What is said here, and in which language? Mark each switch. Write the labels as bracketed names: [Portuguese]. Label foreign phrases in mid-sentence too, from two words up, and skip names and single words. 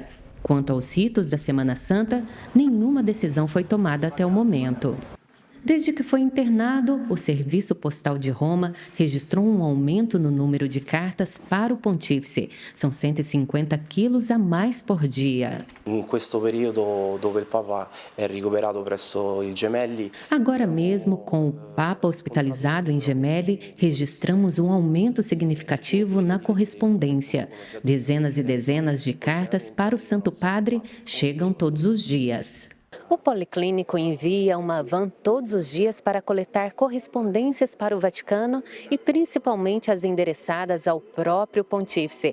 [Portuguese] Quanto aos ritos da Semana Santa, nenhuma decisão foi tomada até o momento. Desde que foi internado, o Serviço Postal de Roma registrou um aumento no número de cartas para o pontífice. São 150 quilos a mais por dia. [Italian] Em questo periodo dove il Papa è ricoverato presso il Gemelli. [Portuguese] Agora mesmo, com o Papa hospitalizado em Gemelli, registramos um aumento significativo na correspondência. Dezenas e dezenas de cartas para o Santo Padre chegam todos os dias. O Policlínico envia uma van todos os dias para coletar correspondências para o Vaticano e principalmente as endereçadas ao próprio pontífice.